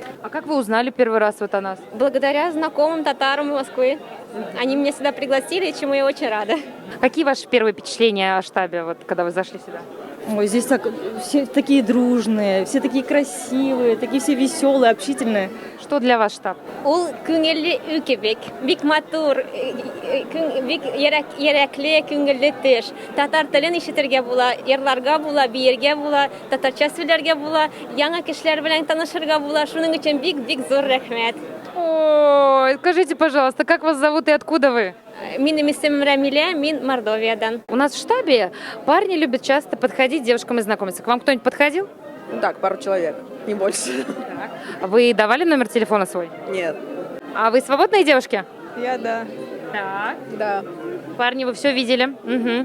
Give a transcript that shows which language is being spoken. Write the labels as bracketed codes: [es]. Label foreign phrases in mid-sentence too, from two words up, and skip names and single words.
[ru] А как вы узнали первый раз о нас? Благодаря знакомым татарам Москвы. Они меня сюда пригласили, чему я очень рада. Какие ваши первые впечатления о штабе, когда вы зашли сюда? Ой, здесь все такие дружные, все такие красивые, такие все веселые, общительные. Что для вас штаб? [tt] Ул күңелле үкебек, бик матур, бик йөрәкле, күңелле төш. Татар телен ишетергә була, йырларга була, биергә була, татарча сөйләргә була, яңа кешеләр белән танышырга була. Шуның өчен бик зур рәхмәт. [ru] Ой, скажите, пожалуйста, как вас зовут и откуда вы? [tt] Минем исемем Рамиля, мин Мордовиядан. [ru] У нас в штабе парни любят часто подходить девушкам и знакомиться. К вам кто-нибудь подходил? Так, пару человек, не больше. Вы давали номер телефона свой? Нет. А вы свободные девушки? Я да. Так. Да. Парни, вы все видели. Мгм.